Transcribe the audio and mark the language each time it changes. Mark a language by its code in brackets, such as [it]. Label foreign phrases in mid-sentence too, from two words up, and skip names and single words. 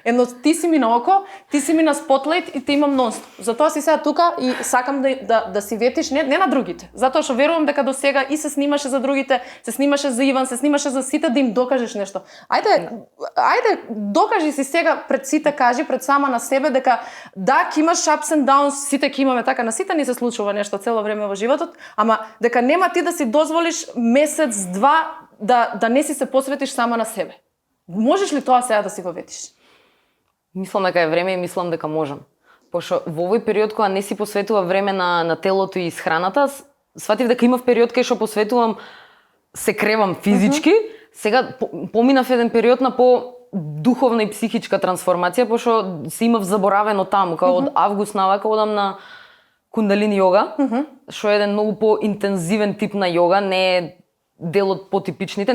[mk] Едно, ти си ми на око, ти си ми на спотлайт и те имам нонстоп. Затоа си сега тука и сакам да си ветиш не на другите. Затоа што верувам дека до сега и се снимаше за другите, се снимаше за Иван, се снимаше за сите да им докажеш нешто. Ајде, докажи си сега пред сите, кажи пред сама на себе дека да, ќе имаш [en] ups and downs, [mk] сите ќе имаме така, на сите ни се случува нешто цело време во животот, ама дека нема ти да си дозволиш месец, два да не си се посветиш сама на себе. Можеш ли тоа сега да си го ветиш? Мислам дека е време и мислам дека можам. Пошто во овој период кога не си посветува време на телото и исхраната, сватив дека имав период кај што посветувам, се кревам физички, сега поминав еден период на духовна и психичка трансформација, пошто се имав заборавено таму, као од август навака одам на кундалини јога, што е еден многу поинтензивен тип на јога, не е дел од потипичните.